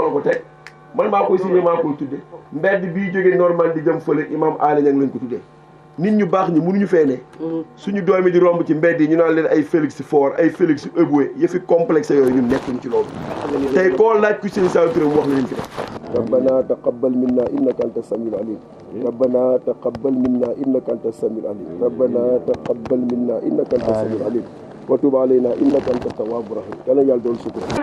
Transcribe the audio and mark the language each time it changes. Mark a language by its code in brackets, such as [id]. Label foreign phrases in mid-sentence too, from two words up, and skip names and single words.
[wo] la ko teg man maa koy signé maa koy tuddee mbedd bii jógee Normandie di jëm fële imam Aly Niang lañ ko tuddee nit ñu baax ñi mënuñu fee ne suñu doomi di romb ci mbedd yi ñu naan leen ay Félix Faure ay Félix Eboué yëfi complexe yooyu ñun nekkuñ ci loolu tey koo laaj ku Serigne Saliou Touré mu wax la leen fi def [ar] ربنا تقبل منا إنك أنت السميع العليم ربنا تقبل منا إنك أنت السميع العليم ربنا تقبل منا إنك أنت السميع العليم وتب علينا إنك أنت التواب الرحيم [wo] yàlla yàlla doon sukur